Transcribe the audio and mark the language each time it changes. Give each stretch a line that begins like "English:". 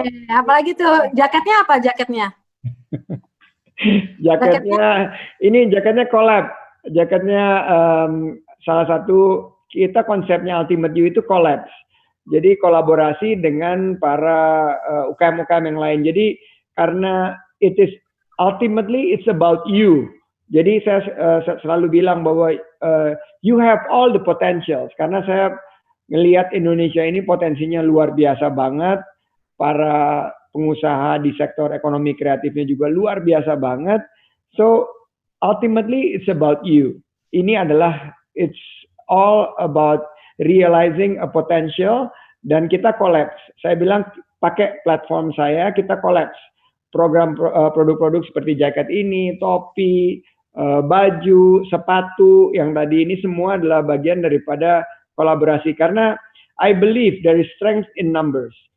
Indonesian: Apalagi tuh jaketnya apa jaketnya? Jaketnya collab. Jaketnya salah satu kita konsepnya Ultimate You itu collab. Jadi kolaborasi dengan para UKM-UKM yang lain. Jadi karena
English: ultimately it's about you.
Indonesian: Jadi saya selalu bilang bahwa
English: you have all the potentials,
Indonesian: karena saya ngelihat Indonesia ini potensinya luar biasa banget. Para pengusaha di sektor ekonomi kreatifnya juga luar biasa banget.
English: So ultimately it's about you.
Indonesian: Ini adalah
English: it's all about realizing a potential,
Indonesian: dan kita collapse. Saya bilang pakai platform saya, kita collapse. Program produk-produk seperti jaket ini, topi, baju, sepatu, yang tadi ini semua adalah bagian daripada kolaborasi. Karena
English: I believe there is strength in numbers.